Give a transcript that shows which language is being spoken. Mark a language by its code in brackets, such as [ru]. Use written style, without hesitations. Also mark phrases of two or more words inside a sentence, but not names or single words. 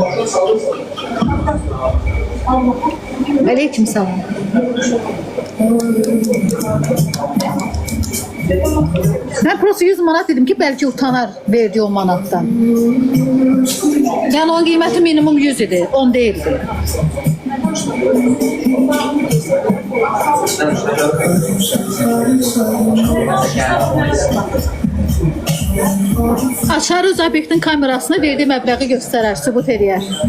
[ar] عليكم السلام. [tr] Ben prosu 100 manat dedim ki belki utanar verdiği 10 manattan. Yani onun kıymeti minimum 100 idi, 10 değildi. [az] Açar öz obyektin kamerasını verdiği məbləği göstərər, sübut edər.